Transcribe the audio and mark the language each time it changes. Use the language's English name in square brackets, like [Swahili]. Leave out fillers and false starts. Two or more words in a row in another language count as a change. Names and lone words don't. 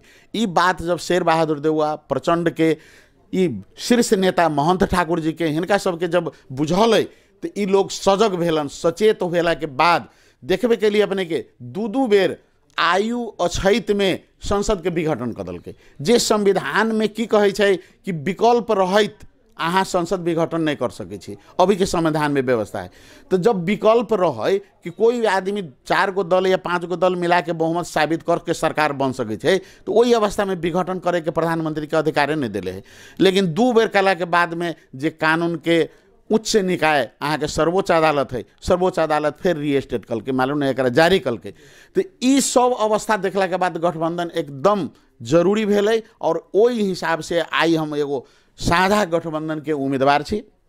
[Maithili] ई बात जब शेर बहादुर देउवा प्रचंड के ई शीर्ष नेता महंत ठाकुर जी के हिनका सबके जब बुझल तो ई लोग सजग भेलन, सचेत भेला के बाद देखबे के लिए अपने के दू बेर आयु अछैत में संसद के विघटन कर दलकै। जे संविधान में की कहे छै कि विकल्प रहत अहाँ संसद विघटन नहीं कर सके छी, अभी के संविधान में व्यवस्था है। तो जब विकल्प रहे कि कोई आदमी 4 गो दल या 5 गो दल मिला के बहुमत साबित करके सरकार बन सके छै तो वही अवस्था में विघटन करे के प्रधानमंत्री के अधिकार नहीं दिले है। लेकिन 2 बेर कला के बाद में जे कानून के उच्च निकाय अहाँ के सर्वोच्च अदालत है, सर्वोच्च अदालत फिर रीस्टेट कल के मालूम नहीं एकरा जारी कल के। तो ई सब अवस्था देखला के बाद गठबंधन एकदम जरूरी भेलै और ओहि हिसाब से आई हम एगो साझा गठबंधन के उम्मीदवार छी।